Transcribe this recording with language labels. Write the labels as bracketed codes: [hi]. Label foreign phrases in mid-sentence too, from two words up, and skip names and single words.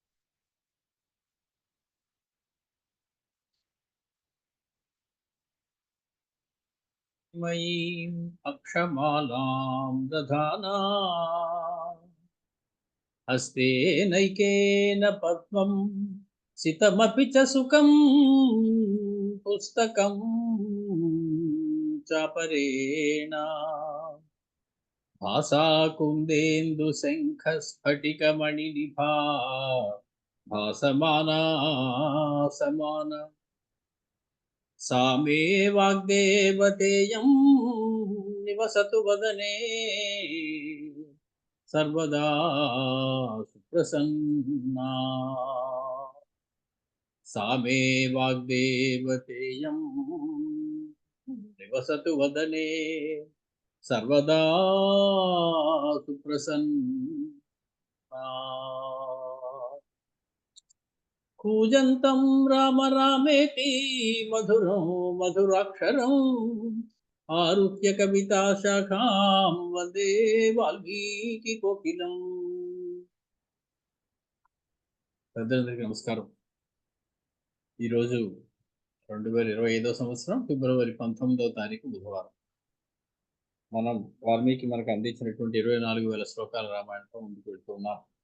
[sa] మయీం అక్షమాలాం దధానా హస్తే నైకేన పద్మం సితమపి చ సుఖం పుస్తకం చాపరేణ భాసా కుందేందు శంఖ స్ఫటికమణి నిభా భాసమానా సమాన सा मे वाग्देवतेयं निवसतु वदने सर्वदा सुप्रसन्ना। सा मे वाग्देवतेयं निवसतु वदने सर्वदा सुप्रसन्ना। कूजन्तं राम रामेति मधुरं मधुराक्षरम् आरुह्य कविताशाखां वन्दे वाल्मीकिकोकिलम्. [te] పెద్దలందరికీ నమస్కారం. ఈరోజు 2025 సంవత్సరం ఫిబ్రవరి 19వ తారీఖు బుధవారం. మనం వాల్మీకి మనకు అందించినటువంటి 24,000 శ్లోకాల రామాయణంతో ముందుకు వెళ్తున్నాం.